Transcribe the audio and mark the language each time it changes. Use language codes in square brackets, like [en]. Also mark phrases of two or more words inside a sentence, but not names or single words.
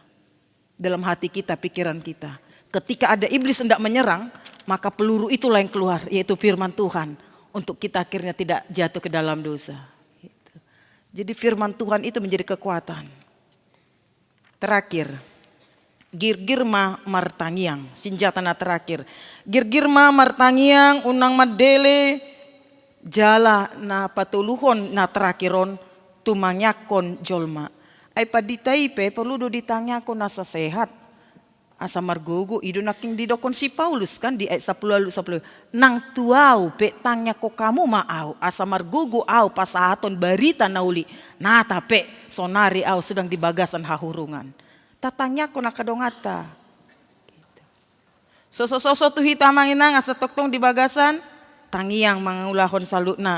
[id] Dalam hati kita, pikiran kita. Ketika ada iblis hendak menyerang, maka peluru itulah yang keluar, yaitu firman Tuhan. Untuk kita akhirnya tidak jatuh ke dalam dosa. Jadi firman Tuhan itu menjadi kekuatan. Terakhir. [bbc] Girgirma martangiang, senjatana terakhir. Girgirma martangiang unang madele jala na patuluhon na terakhiron tumanyakon jolma. Ay paditaipe perlu do ditanyakon nasa sehat. Asa margogo ido naking didokon si Paulus kan di ayat 10 nang tuau pe tanya ko kamu maau asa margogo au pasahaton barita nauli na tape sonari au sedang di bagasan hahurungan. Tatanya ko nakadongata. Soso-soso tu hita manginang asa toktong di bagasan tangiang mangulahon salutna.